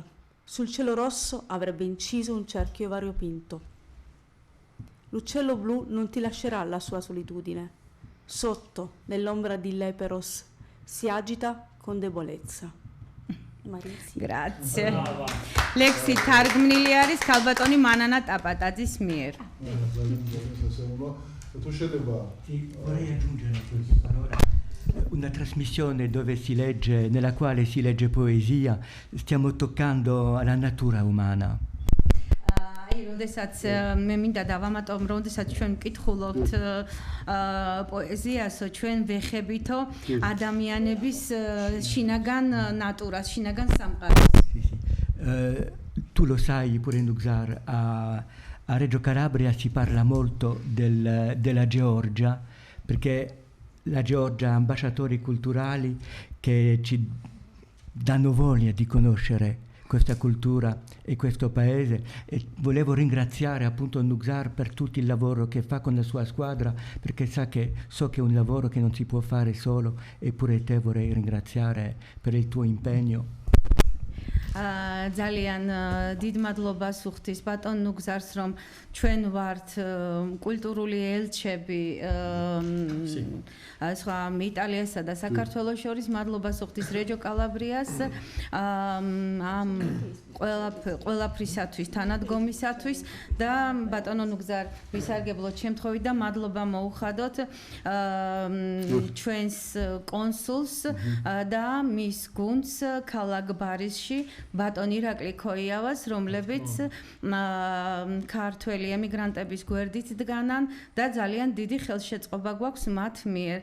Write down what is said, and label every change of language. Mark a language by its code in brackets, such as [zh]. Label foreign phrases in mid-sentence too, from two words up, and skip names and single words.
[it] Sul cielo rosso avrebbe inciso un cerchio variopinto. L'uccello blu non ti lascerà la sua solitudine. Sotto, nell'ombra di Leperos, si agita con debolezza. Marizia. Grazie. [ka] ლექსი თარგმნილი არის ქალბატონი მანანა ტაპატაძის მიერ. თუ შეიძლება [it] Vorrei aggiungere queste parole. Una trasmissione dove si legge, nella quale si legge poesia, stiamo toccando alla natura umana. [ka] როდესაც მე მინდა დავამატომ, როდესაც ჩვენ ვკითხულობთ პოეზიასო, ჩვენ ვეხებითო ადამიანების შინაგან ნატურას, შინაგან სამყაროს. [it] Tu lo sai pure Nuxar, a Reggio Calabria si parla molto della Georgia, perché la Georgia ha ambasciatori culturali che ci danno voglia di conoscere questa cultura e questo paese, e volevo ringraziare appunto Nuxar per tutto il lavoro che fa con la sua squadra, perché so che è un lavoro che non si può fare solo, eppure te vorrei ringraziare per il tuo impegno. [ka] ძალიან დიდ მადლობას უხდის ბატონ ნუგზარს, რომ ჩვენ ვართ კულტურული ელჩები სხვა იტალიასა და საქართველოს შორის. მადლობას უხდის რეჯო კალაბრიას ამ ყველაფრისათვის, თანადგომისათვის და ბატონო ნუგზარ ვისარგებლოთ შემთხვევით და მადლობა მოუხადოთ ჩვენს კონსულს და მის გუნდს ქალაქ ბარისში, ბატონ ირაკლი ქოიავას, რომლებიც ქართველი ემიგრანტების გვერდით დგანან და ძალიან დიდი ხელშეწყობა გვაქვს მათ მიერ.